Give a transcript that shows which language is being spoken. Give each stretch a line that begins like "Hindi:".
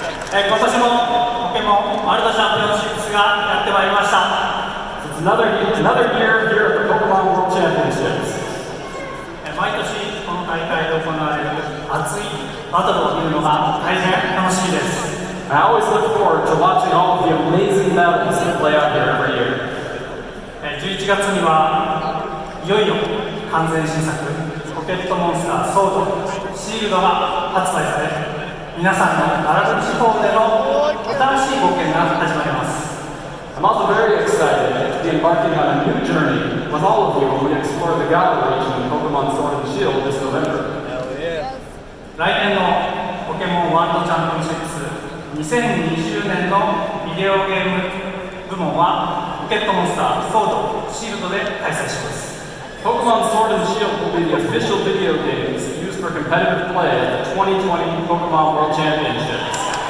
Japanese: 今年もポケモンワールドチャンピオンシップスがやってまいりました。
English: Another year here at the Pokémon World Championships.
Japanese: 毎年この大会で行われる熱いバトルを見るのが大変楽しみです。
English: I always look forward to watching all of the amazing battles that play out here every year.
Japanese: 11月にはいよいよ完全新作ポケットモンスターソード、シールドが発売され、皆さんのガラル地方での新しい冒険が始まります。
English: I'm also very excited to be embarking on a new journey with all of you when we explore the Galar region in Pokémon Sword and Shield this November.
Japanese: 来年のポケモンワールドチャンピオンシップス2020年のビデオゲーム部門はポケットモンスター、ソード、シールドで開催します。
English: Pokémon Sword and Shield will be the official video games used for competitive play at the 2020 Pokémon World Championships.